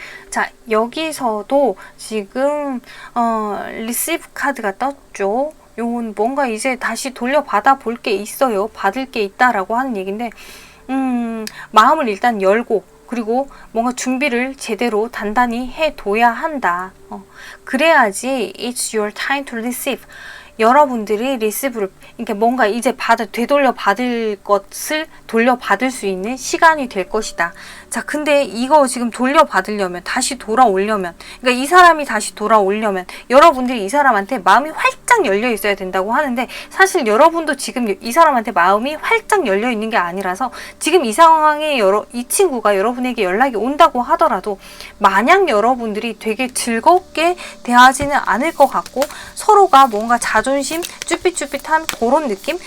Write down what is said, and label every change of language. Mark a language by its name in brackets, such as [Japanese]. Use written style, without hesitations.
[Korean] 자, 여기서도 지금 리시브 카드가 떴죠. 요건 뭔가 이제 다시 돌려받아 볼 게 있어요. 받을 게 있다라고 하는 얘기인데 마음을 일단 열고 그리고 뭔가 준비를 제대로 단단히 해둬야 한다. 그래야지 [English] it's your time to receive. [Korean] 여러분들이 리시브를 이렇게 뭔가 이제 되돌려 받을 것을 돌려받을 수 있는 시간이 될 것이다. 자, 근데 이거 지금 돌려받으려면 다시 돌아오려면 그러니까 이 사람이 다시 돌아오려면 여러분들이 이 사람한테 마음이 활짝 열려 있어야 된다고 하는데 사실 여러분도 지금 이 사람한테 마음이 활짝 열려 있는 게 아니라서 지금 이 상황에 이 친구가 여러분에게 연락이 온다고 하더라도 마냥 여러분들이 되게 즐겁게 대하지는 않을 것 같고 서로가 뭔가 자존심 쭈삣쭈삣한 그런 느낌?